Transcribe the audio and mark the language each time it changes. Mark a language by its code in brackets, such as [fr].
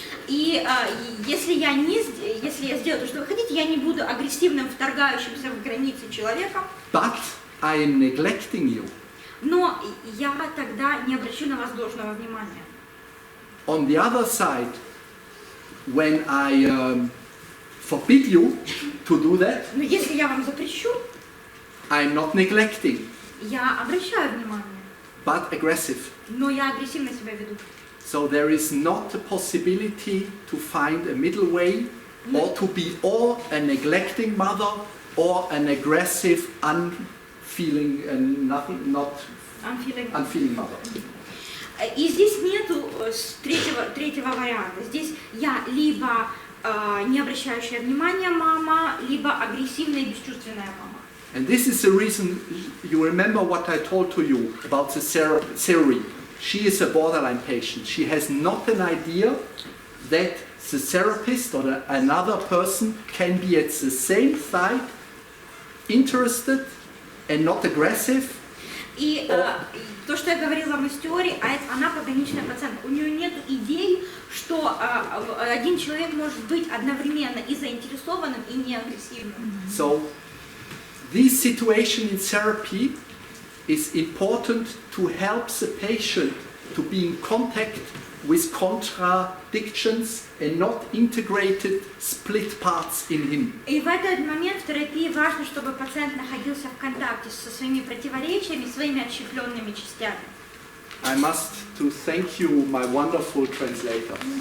[ru] И если я сделаю то, что вы хотите, я не буду агрессивным, вторгающимся в границы человека. [en] But I am neglecting you. [ru] Но я тогда не обращу на вас должного внимания. [en] On the other side, when I forbid you to do that, [ru] Но если я вам запрещу, [en] I'm not neglecting, [ru] я обращаю внимание, [en] but aggressive. [ru] но я агрессивно себя веду. [en] So there is not a possibility to find a middle way, or to be or a neglecting mother, or an aggressive, unfeeling mother. [ru] И здесь нету третьего варианта. Здесь я либо не обращающая внимания мама, либо агрессивная и бесчувственная мама. [en] And this is the reason you remember what I told to you about the theory. She is a borderline patient. She has not an idea that the therapist or another person can be at the same side, interested and not aggressive. [ru] И то, что я говорила вам из теории, она пограничная пациентка. У нее нет идей, что один человек может быть одновременно и заинтересованным, и неагрессивным. [en] So, this situation in therapy is important to help the patient to be in contact with contradictions and not integrated split parts in him. [ru] И в этот момент в терапии важно, чтобы пациент находился в контакте со своими противоречиями, своими отщепленными частями. [en] I must to thank you, my wonderful translator.